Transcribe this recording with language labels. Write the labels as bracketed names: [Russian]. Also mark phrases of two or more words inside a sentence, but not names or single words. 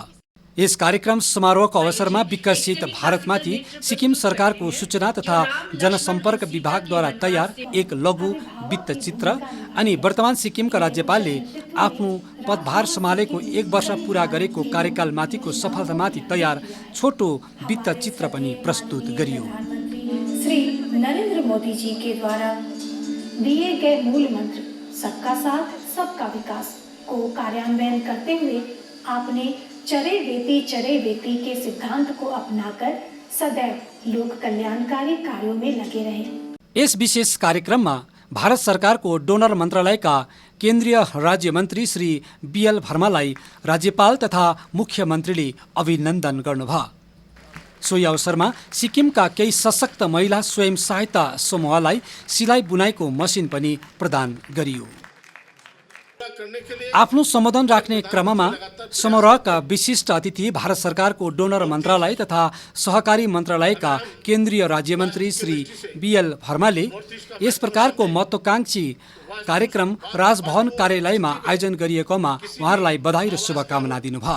[Nepali] यस कार्यक्रम समारोहको अवसरमा विकसित भारतमाथि सिक्किम सरकारको सूचना तथा जनसम्पर्क विभागद्वारा तयार एक लघु वृत्तचित्र अनि वर्तमान सिक्किमका राज्यपालले आफ्नो पदभार सम्हालेको 1 वर्ष पुरा गरेको कार्यकालमाथिको सफलतामाथि तयार छोटो वृत्तचित्र पनि प्रस्तुत गरियो। [Hindi] श्री नरेंद्र मोदी जी के द्वारा दिए गए मूल मंत्र सबका साथ सबका विकास को कार्यान्वयन करते हुए आपने चरे बेती के सिद्धांत को अपनाकर सदैव लोक कल्याणकारी कार्यों में लगे रहे। [Nepali] यस विशेष कार्यक्रममा भारत सरकारको डोनर मन्त्रालयका केन्द्रीय राज्य मन्त्री श्री बीएल भर्मालाई राज्यपाल तथा मुख्यमन्त्रीले अभिनन्दन गर्नुभयो। सोही अवसरमा सिक्किमका केही सशक्त महिला स्वयं सहायता समूहलाई सिलाइ बुनाइको मसिन पनि प्रदान गरियो। [Hindi] करने के लिए [Nepali] आफ्नो सम्बोधन राख्ने क्रममा समारोहका विशिष्ट अतिथि भारत सरकारको डोनर मन्त्रालय तथा सहकारी मन्त्रालयका केन्द्रीय राज्यमन्त्री श्री बीएल वर्माले यस प्रकारको महत्त्वकांक्षी कार्यक्रम राजभवन कार्यालयमा आयोजन गरिएकोमा उहाँहरूलाई बधाई र शुभकामना दिनुभयो।